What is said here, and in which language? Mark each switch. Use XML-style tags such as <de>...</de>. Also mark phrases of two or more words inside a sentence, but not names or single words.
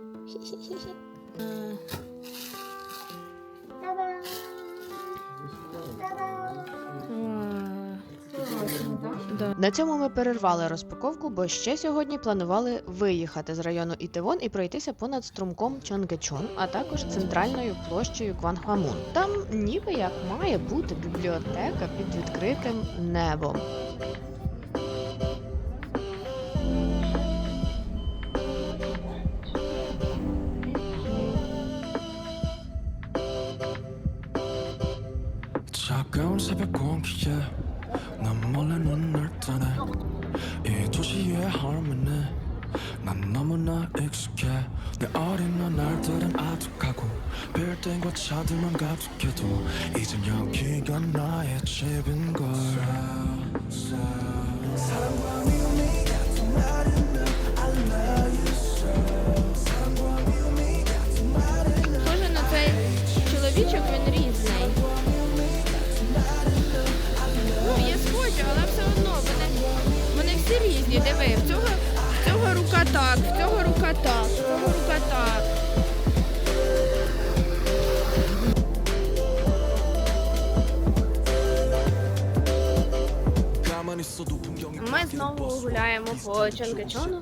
<uk>На цьому ми перервали розпаковку, бо ще сьогодні планували виїхати з району Ітевон і пройтися понад струмком Чонгечон, а також центральною площею Гвангхвамун. Там ніби як має бути бібліотека під відкритим небом.</uk> <ko>차가운 새벽 공기에 난 몰래 눈을 뜨네 이 도시의 harmony 난 너무나 익숙해 내 어린 날들은 아득하고 빌딩과 차들만 가득해도 이젠 여기가 나의 집인걸 사랑과 미움이 같은 말은</ko> <en>I love you so</en> <ko>사랑과 미움이 같은 말은</ko> <uk>Схоже на цей чоловічок, він різний. Ну, є схожі, але все одно вони всі різні. Диви, в цього рука так, в цього рука так, в цього рука так. Ми знову гуляємо по Чонгечону.</uk>